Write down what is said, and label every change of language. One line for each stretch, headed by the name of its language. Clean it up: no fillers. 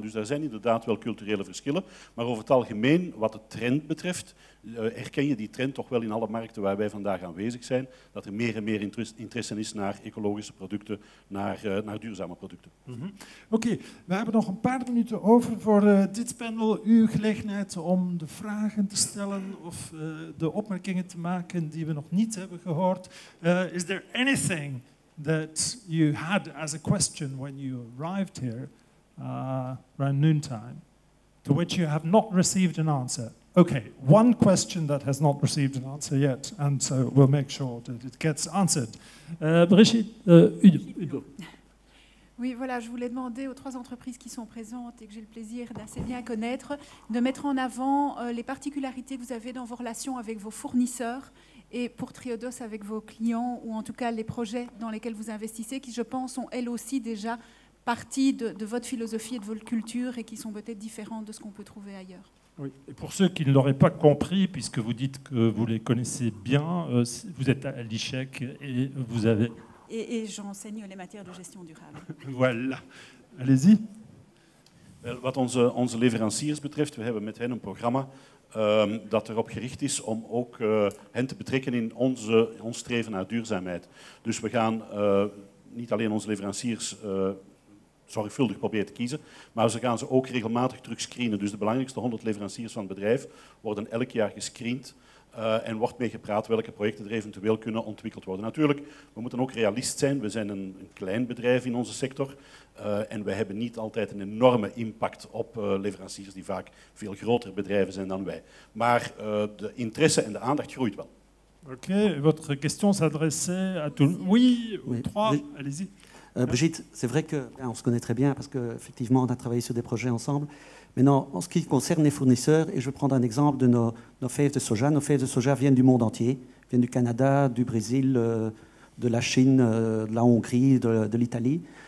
Dutch: Dus daar zijn inderdaad wel culturele verschillen. Maar over het algemeen, wat de trend betreft, herken je die trend toch wel in alle markten waar wij vandaag aanwezig zijn, dat er meer en meer interesse is naar ecologische producten, naar duurzame producten. Oké, we hebben nog een paar minuten over voor dit panel. Uw gelegenheid om de vragen te stellen of de opmerkingen te maken die we nog niet hebben gehoord.
English: Is there anything that you had as a question when you arrived here around noontime, to which you have not received an answer? Okay, one question that has not received an answer yet, and so we'll make sure that it gets answered. Brigitte, Udo.
French: Oui, voilà, je voulais demander aux 3 entreprises qui sont présentes et que j'ai le plaisir d'assez bien connaître, de mettre en avant les particularités que vous avez dans vos relations avec vos fournisseurs et pour Triodos avec vos clients, ou en tout cas les projets dans lesquels vous investissez, qui je pense sont elles aussi déjà partie de votre philosophie et de votre culture et qui sont peut-être différentes de ce qu'on peut trouver ailleurs. Oui. Et pour ceux qui ne l'auraient pas compris, puisque vous dites que vous les connaissez bien, vous êtes à l'ICHEC et vous avez... Et j'enseigne les matières de gestion durable. Voilà. Allez-y.
Dutch: Wat onze leveranciers betreft, we hebben met hen een programma dat erop gericht is om ook hen te betrekken in ons streven naar duurzaamheid. Dus we gaan niet alleen onze leveranciers zorgvuldig proberen te kiezen, maar ze gaan ze ook regelmatig terugscreenen. Dus de belangrijkste 100 leveranciers van het bedrijf worden elk jaar gescreend. En wordt mee gepraat welke projecten er eventueel kunnen ontwikkeld worden. Natuurlijk, we moeten ook realist zijn. We zijn een klein bedrijf in onze sector. En wij hebben niet altijd een enorme impact op leveranciers die vaak veel grotere bedrijven zijn dan wij. Maar de interesse en de aandacht groeit wel.
French: Oké, votre question s'adressait à tout... Oui, trois, allez-y. Brigitte, c'est vrai qu'on se connaît très bien parce qu'effectivement, on a travaillé sur des projets ensemble. Maintenant, en ce qui concerne les fournisseurs, et je vais prendre un exemple de nos fèves de soja. Nos fèves de soja viennent du monde entier, viennent du Canada, du Brésil, de la Chine, de la Hongrie, de l'Italie.